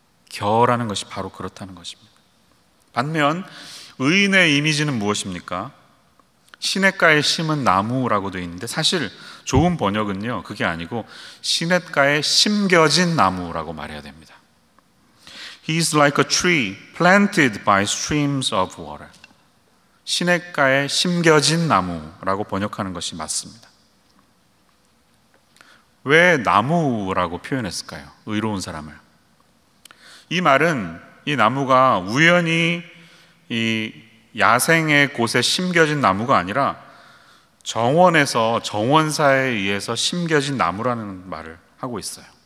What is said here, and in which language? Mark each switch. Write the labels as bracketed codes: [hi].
[ko] 겨라는 것이 바로 그렇다는 것입니다. 반면 의인의 이미지는 무엇입니까? 시냇가에 심은 나무라고 되어 있는데, 사실 좋은 번역은요, 그게 아니고 시냇가에 심겨진 나무라고 말해야 됩니다. [en] He is like a tree planted by streams of water. [ko] 시냇가에 심겨진 나무라고 번역하는 것이 맞습니다. 왜 나무라고 표현했을까요? 의로운 사람을. 이 말은 이 나무가 우연히 이 야생의 곳에 심겨진 나무가 아니라 정원에서, 정원사에 의해서 심겨진 나무라는 말을 하고 있어요.